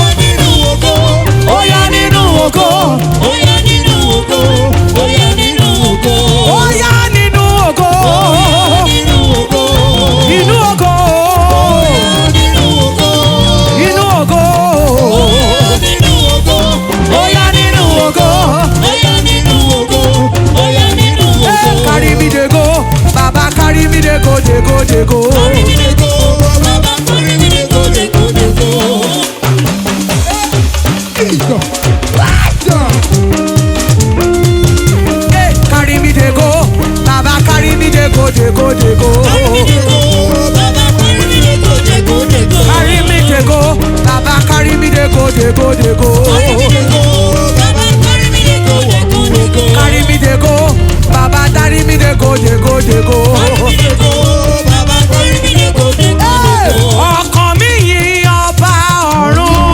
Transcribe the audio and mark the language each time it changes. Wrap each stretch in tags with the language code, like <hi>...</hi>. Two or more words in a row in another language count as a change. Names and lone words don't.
<yo>Ó yá nínú ògo. Ó yá nínú ògo. Inú ògo. Inú ògo. Ó yá nínú ògo.</yo> <pcm>Carry me dey go, Baba carry me dey go, dey go, dey go. Hey, carry me dey go, Baba carry me dey go, dey go, dey go. Carry me dey go, Baba carry me dey go, dey go, dey go. Carry me dey go, Baba carry me dey go, dey go, dey go.</pcm> <yo>Hey, ọkàn mi yìn ọba ọ̀run.</yo>